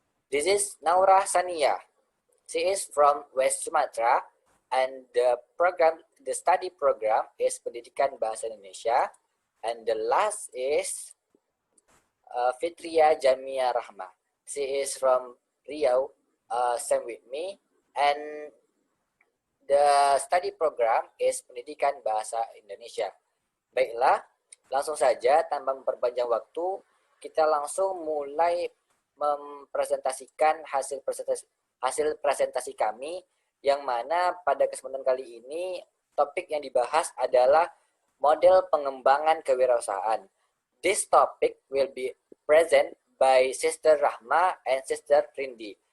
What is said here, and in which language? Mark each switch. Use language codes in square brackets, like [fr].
[en] This is Naura Sania. She is from West Sumatra, and the study program is Pendidikan Bahasa Indonesia. And the last is Fitria Jamia Rahma. She is from Riau, same with me, and the study program is Pendidikan Bahasa Indonesia. [id] Baiklah, langsung saja tanpa memperpanjang waktu, kita langsung mulai mempresentasikan hasil presentasi kami, yang mana pada kesempatan kali ini topik yang dibahas adalah model pengembangan kewirausahaan. [en] This topic will be present by Sister Rahma and Sister Rindi.